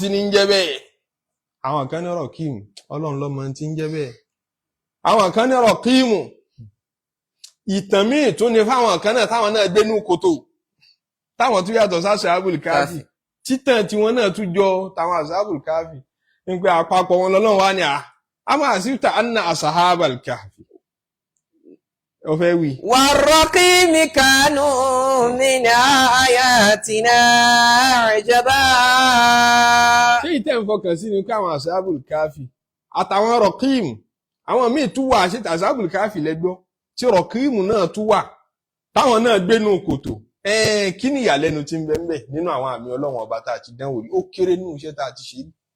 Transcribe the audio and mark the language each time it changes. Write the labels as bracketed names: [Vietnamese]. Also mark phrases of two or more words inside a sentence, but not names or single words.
[Yoruba] ní jẹ́ bẹ́ẹ̀ àwọn kan ní Rakim Ọlọ́run ló mọ̀ tí ń jẹ́ bẹ́ẹ̀ àwọn kan ní Rakim ìtàn míì tún ní fáwọn kan náà táwọn náà gbénú kòtò táwọn tún yàtọ̀ sí Ashabul Kahfi títàn tí wọ́n náà tún jọ táwọn Ashabul Kahfi ń pé àpapọ̀ wọn lọ́lọ́run wá ní àmọ́ àsìta anna Ashabul Kahfi ó fẹ́ wí. [Arabic] والرقيم كانوا من آياتنا عجبا. [Yoruba] ṣé ìtẹ́ ń fọkàn sí ni pé àwọn Ashabul Kahfi àtàwọn Rakim àwọn míì tún wà ṣe Ashabul Kahfi lẹ́gbọ́ tí Rakim náà tún wà táwọn náà gbénú kòtò kí ni ìyàlẹ́nu tí ń bẹ ńbẹ̀ nínú àwọn àmì Ọlọ́run ọba tá a ti dánwò rí ó kéré nínú iṣẹ́ tá a ti ṣe rí.